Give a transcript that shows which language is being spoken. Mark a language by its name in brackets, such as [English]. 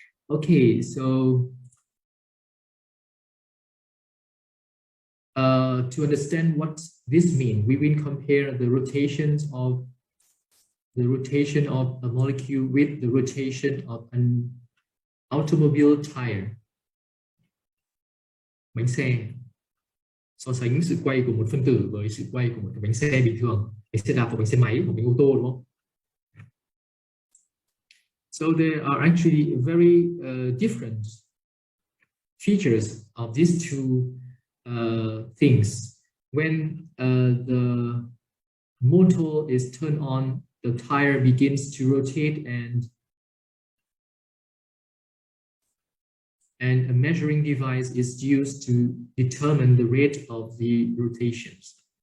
[English] Okay, so to understand what this means, we will compare the rotation of a molecule with the rotation of an automobile tire. [Vietnamese] Bánh xe. So sánh sự quay của một phân tử với sự quay của một cái bánh xe bình thường, bánh xe đạp hoặc bánh xe máy hoặc bánh ô tô, đúng không? [English] So there are actually very different features of these two things. When the motor is turned on, the tire begins to rotate, and a measuring device is used to determine the rate of the rotations.